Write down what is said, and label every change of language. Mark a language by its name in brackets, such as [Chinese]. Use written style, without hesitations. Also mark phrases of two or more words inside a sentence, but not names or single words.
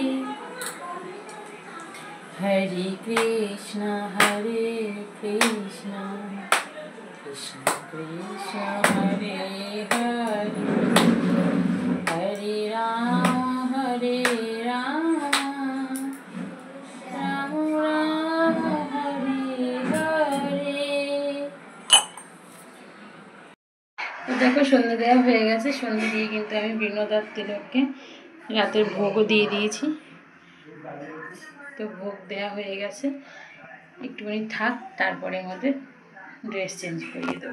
[Sanskrit] हरे कृष्ण कृष्ण कृष्ण हरे हरे हरे राम राम राम हरे हरे। [Bangla] দেখো সন্ধ্যে দেওয়া হয়ে গেছে। সন্ধ্যে দিয়ে কিন্তু আমি বিনোদার তিলককে রাতের ভোগও দিয়ে দিয়েছি। তো ভোগ দেওয়া হয়ে গেছে, একটুখানি থাক, তারপরে আমাদের [English] dress change [Bangla] করিয়ে দেবো।